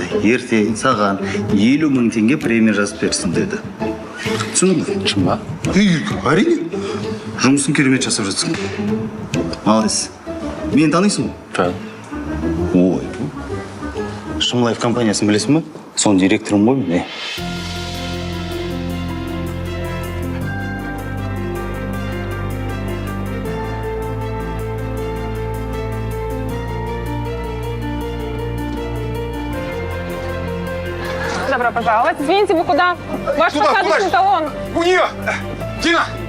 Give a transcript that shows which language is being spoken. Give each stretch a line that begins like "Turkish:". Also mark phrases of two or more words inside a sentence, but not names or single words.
Kazakh: Ертең саған 50 000 теңге премия жазып берсін деді. Түсіндің бе? Шын ба? Әрине. Жұмысын керемет жасап жатсың. Молодец. Мені танисың ба? Жоқ. Шымлайф компаниясын білесің ба? Соның директорым ғой мен.
Russian: Добро пожаловать. Извините, вы куда? Ваш посадочный талон. У нее! Дина!